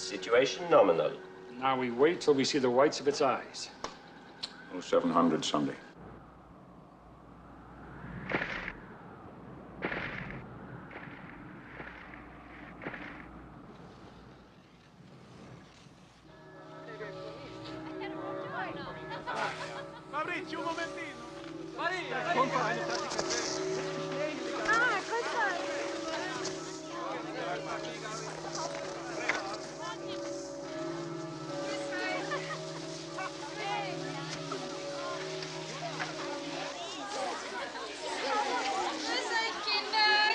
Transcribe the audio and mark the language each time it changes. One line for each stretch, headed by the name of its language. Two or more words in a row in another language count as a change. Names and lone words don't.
English: Situation nominal. Now we wait till we see the whites of its eyes. 0700 Sunday.
Italian: Maurizio, un momentino. Maria,
German: compra eine Tasse Kaffee. Ah, grüß euch. Grüß euch, Kinder.